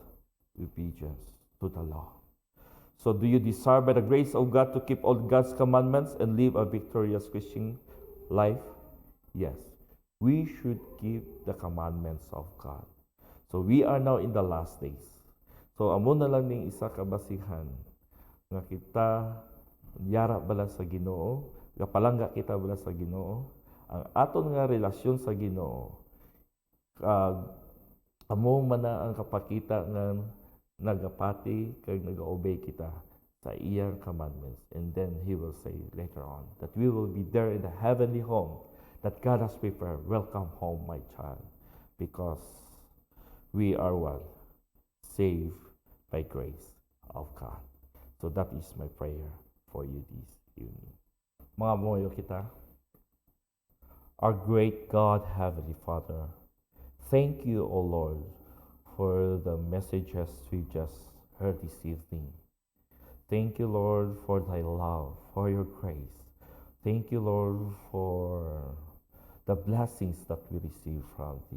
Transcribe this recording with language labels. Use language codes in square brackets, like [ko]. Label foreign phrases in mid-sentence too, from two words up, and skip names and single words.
[en] Obedience to the law. So do you desire by the grace of God to keep all God's commandments and live a victorious Christian life? Yes, we should keep the commandments of God. So we are now in the last days. [hil] So amo na lang ning isa ka basihan nga kita yara bala sa Ginoo, gapalangga kita bala sa Ginoo, ang aton nga relasyon sa Ginoo. Amo man na ang kapakita nga nagapati kag nag-obey kita sa iyang commandments. [en] And then He will say later on that we will be there in the heavenly home that God has prepared. Welcome home, my child, because we are what? Saved by grace of God. So that is my prayer for you this evening. [hil] Mga moyo kita, [en] our great God, Heavenly Father, thank you, O Lord, for the messages we just heard this evening. Thank you, Lord, for thy love, for your grace. Thank you, Lord, for the blessings that we receive from thee.